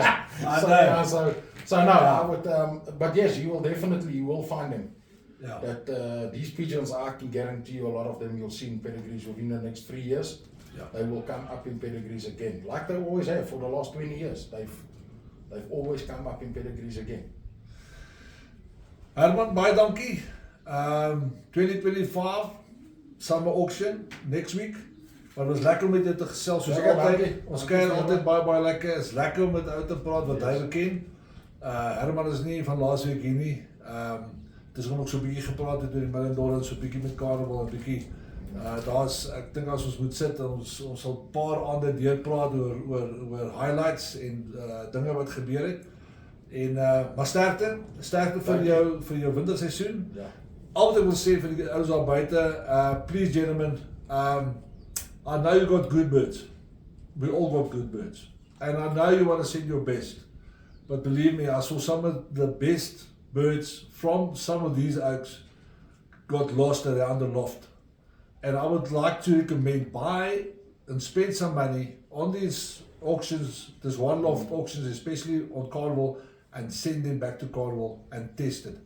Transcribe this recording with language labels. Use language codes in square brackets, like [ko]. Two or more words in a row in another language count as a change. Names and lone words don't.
[en] I would, but yes, you will find them. Yeah. That these pigeons, I can guarantee you, a lot of them you'll see in pedigrees within the next 3 years. Yeah. They will come up in pedigrees again, like they always have for the last 20 years. They've always come up in pedigrees again. [af] Herman, baie dankie. [en] 2025 summer auction next week. [af] Maar het was lekker om met jou te gesels, soos altyd. Ons kuier altyd baie lekker. Is lekker om met ou te praat wat hy ken. Herman is nie van laas week hier nie. dis hoekom ek so 'n bietjie gepraat het oor die Million-dollar, so 'n bietjie met Carnival, 'n bietjie ek dink as ons moet sit en ons sal 'n paar aande deurpraat oor highlights en dinge wat gebeur het. En maar sterkte vir jou winterseisoen. Ja. Al wat ek wil sê vir die ouens daar buite, [en] please gentlemen, I know you got good birds. We all got good birds. And I know you want to send your best. But believe me, I saw some of the best birds from some of these oaks got lost around the loft. And I would like to recommend buy and spend some money on these auctions, this one loft auctions, especially on Carnival, and send them back to Carnival and test it.